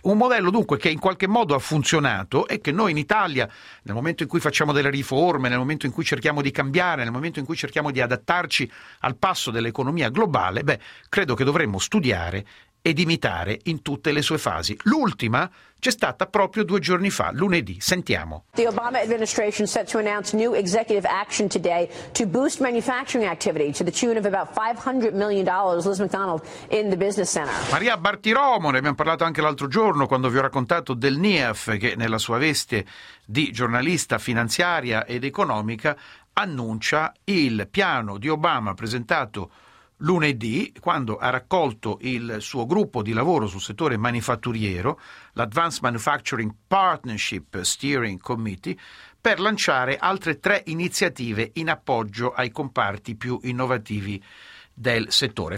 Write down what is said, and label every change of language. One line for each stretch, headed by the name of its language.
Italian: Un modello dunque che in qualche modo ha funzionato e che noi in Italia, nel momento in cui facciamo delle riforme, nel momento in cui cerchiamo di cambiare, nel momento in cui cerchiamo di adattarci al passo dell'economia globale, credo che dovremmo studiare ed imitare in tutte le sue fasi. L'ultima c'è stata proprio due giorni fa, lunedì. Sentiamo.
English: The Obama administration set to announce new executive action today to boost manufacturing activity to the tune of about $500 million. Liz McDonald in the Business Center.
Italian: Maria Bartiromo, ne abbiamo parlato anche l'altro giorno quando vi ho raccontato del NIEF, che nella sua veste di giornalista finanziaria ed economica annuncia il piano di Obama presentato lunedì, quando ha raccolto il suo gruppo di lavoro sul settore manifatturiero, l'Advanced Manufacturing Partnership Steering Committee, per lanciare altre tre iniziative in appoggio ai comparti più innovativi del settore.